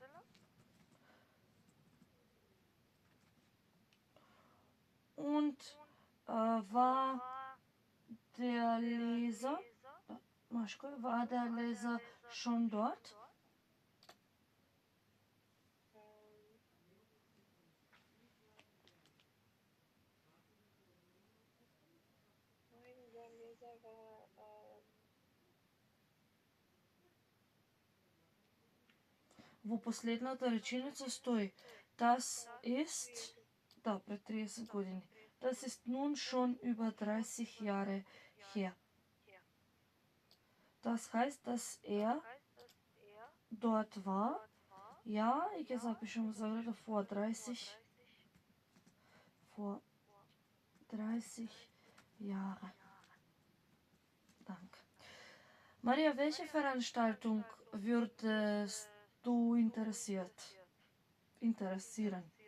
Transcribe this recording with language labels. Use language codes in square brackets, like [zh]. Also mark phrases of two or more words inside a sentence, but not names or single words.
[de] Und war der Leser, Maschko, war der Leser schon dort? nein, der Leser war [mk] Во последната реченица стои [de] Das ist, [mk] да, пред 30 години. [de] Das ist nun schon über 30 Jahre her. Das heißt, dass er dort war. [mk] Ja, ik je запишем заграда [de] vor 30 Jahre. Danke. Maria, welche Veranstaltung würdest du interessieren?